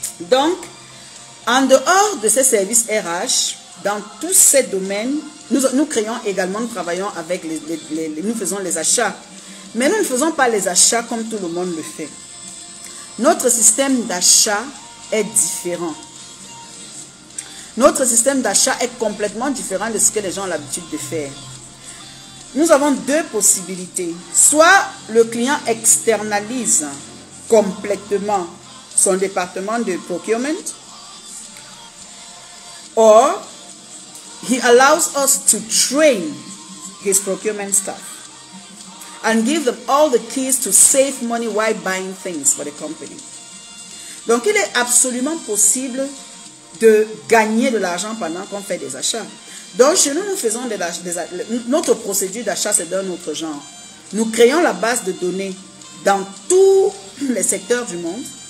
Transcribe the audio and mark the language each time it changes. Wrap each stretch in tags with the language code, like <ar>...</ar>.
<fr>Donc, en dehors de ces services RH, dans tous ces domaines, nous créons également, nous travaillons avec nous faisons les achats. Mais nous ne faisons pas les achats comme tout le monde le fait. Notre système d'achat est différent. Notre système d'achat est complètement différent de ce que les gens ont l'habitude de faire. Nous avons deux possibilités. Soit le client externalise complètement son département de procurement,</fr> <en>or he allows us to train his procurement staff and give them all the keys to save money while buying things for the company.</en> <fr>Donc, il est absolument possible de gagner de l'argent pendant qu'on fait des achats. Donc, chez nous, nous faisons notre procédure d'achat, c'est d'un autre genre. Nous créons la base de données dans tous les secteurs du monde.</fr>